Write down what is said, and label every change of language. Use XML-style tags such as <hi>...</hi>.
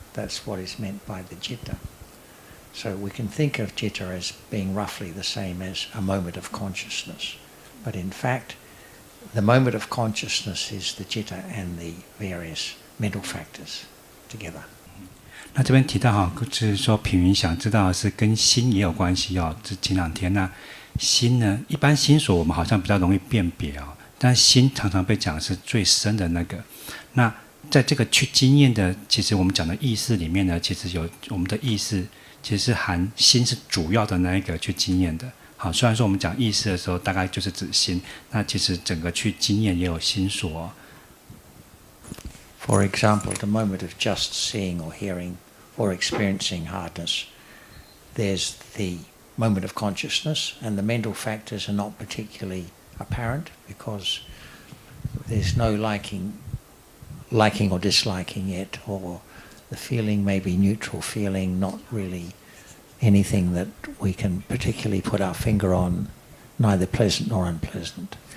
<en>That's what is meant by the citta. So we can think of citta as being roughly the same as a moment of consciousness. But in fact, the moment of consciousness is the citta and the various mental factors together.</en> <zh>那这边提到哈，就是说品云想知道的是跟心也有关系哦。这前两天那心呢，一般心所我们好像比较容易辨别哦。但心常常被讲是最深的那个，那在这个去经验的，其实我们讲的意识里面呢，其实有我们的意识，其实是含心是主要的那一个去经验的。好，虽然说我们讲意识的时候，大概就是指心，那其实整个去经验也有心所。</zh> <en>For example, the moment of just seeing or hearing or experiencing hardness, there's the moment of consciousness, and the mental factors are not particularly apparent because there's no liking or disliking it, or the feeling may be neutral feeling, not really anything that we can particularly put our finger on, neither pleasant nor unpleasant.</en>